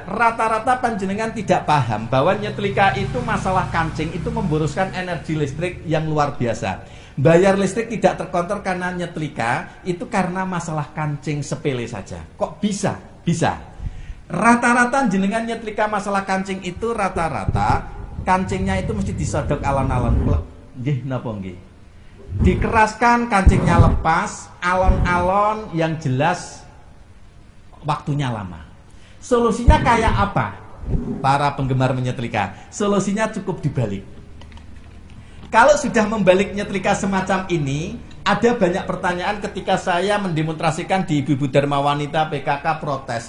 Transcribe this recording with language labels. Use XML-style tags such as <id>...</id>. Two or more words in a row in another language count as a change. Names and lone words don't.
<id>Rata-rata panjenengan tidak paham bahwa nyetrika itu masalah kancing, itu memboroskan energi listrik yang luar biasa. Bayar listrik tidak terkontrol karena nyetrika, itu karena masalah kancing sepele saja. Kok bisa? Bisa. Rata-rata jenengan nyetrika masalah kancing itu rata-rata kancingnya itu mesti disodok alon-alon.</id> <jv>Nggih napa nggih?</jv> <id>Dikeraskan, kancingnya lepas, alon-alon yang jelas waktunya lama. Solusinya kayak apa? Para penggemar menyetrika, solusinya cukup dibalik. Kalau sudah membalik nyetrika semacam ini, ada banyak pertanyaan ketika saya mendemonstrasikan di Ibu-Ibu Dharma Wanita PKK protes.</id>